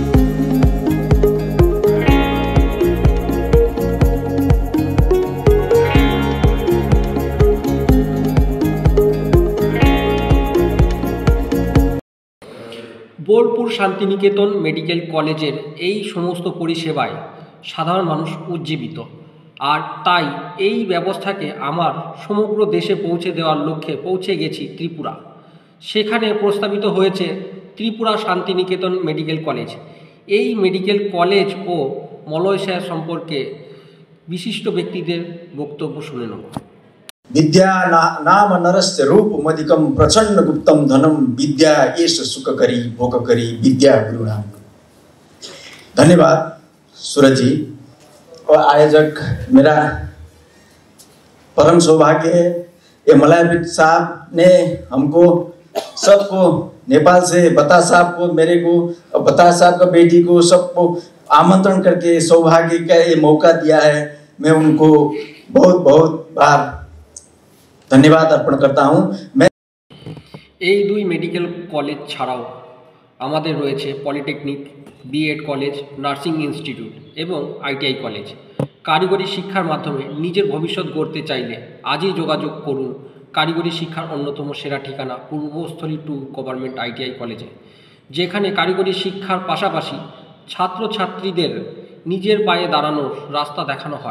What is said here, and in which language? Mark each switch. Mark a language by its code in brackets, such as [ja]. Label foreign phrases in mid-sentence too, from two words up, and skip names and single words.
[bn] বোলপুর শান্তিনিকেতন মেডিকেল কলেজের এই সমস্ত পরিষেবায় সাধারণ মানুষ উজ্জীবিত, আর তাই এই ব্যবস্থাকে আমার সমগ্র দেশে পৌঁছে দেওয়ার লক্ষ্যে পৌঁছে গেছি ত্রিপুরা। সেখানে প্রস্তাবিত হয়েছে ত্রিপুরা শান্তিনিকেতন মেডিকেল কলেজ। এই মেডিকেল কলেজ ও মলয় স্যার সম্পর্কে বিশিষ্ট ব্যক্তিদের বক্তব্য শুনে নেব। [sa] विद्या नाम नरस्य रूपमधिकं प्रचंड गुप्तम धनम विद्या एष सुख करी भोग करी विद्या गुरु नाम। [hi] धन्यवाद सूरज जी और आयोजक, मेरा परम सौभाग्य है ये मलयबीर साहब ने हमको सबको नेपाल से बता साहब को, मेरे को और बता साहब का बेटी को सबको आमंत्रण करके सौभाग्य का ये मौका दिया है। मैं उनको बहुत बहुत बार धन्यवाद अर्पण करता हूँ। [bn] এই দুই মেডিকেল কলেজ ছাড়াও আমাদের রয়েছে পলিটেকনিক, বিএড কলেজ, নার্সিং ইনস্টিটিউট এবং আইটিআই কলেজ। কারিগরি শিক্ষার মাধ্যমে নিজের ভবিষ্যৎ গড়তে চাইলে আজই যোগাযোগ করুন কারিগরি শিক্ষার অন্যতম সেরা ঠিকানা পূর্বস্থলী 2 গভর্নমেন্ট আইটিআই কলেজে, যেখানে কারিগরি শিক্ষার পাশাপাশি ছাত্রছাত্রীদের নিজের পায়ে দাঁড়ানোর রাস্তা দেখানো হয়।